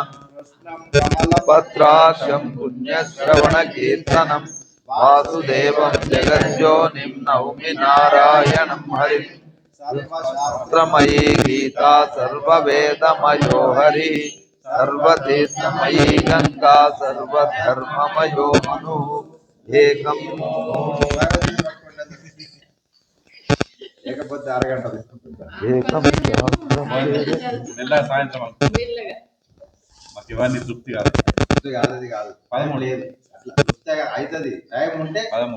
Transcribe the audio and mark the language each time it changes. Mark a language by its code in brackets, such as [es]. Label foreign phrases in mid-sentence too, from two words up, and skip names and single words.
[sa] पत्राक्षं पुण्यश्रवणकीर्तनं वासुदेवं जगज्योनिं नौमि नारायणं हरिं सर्वशास्त्रमयी गीता सर्ववेदमयो हरिः सर्वतीर्थमयी गंगा सर्वधर्ममयो मनुः एकं [te] లేకపోతే అరగంట [sa] ఏకం [te] మెల్ల సాయంత్రం మాకు ఇవన్నీ తృప్తి కాదు కాదు 13 అవుతుంది టైం ఉంటే 13.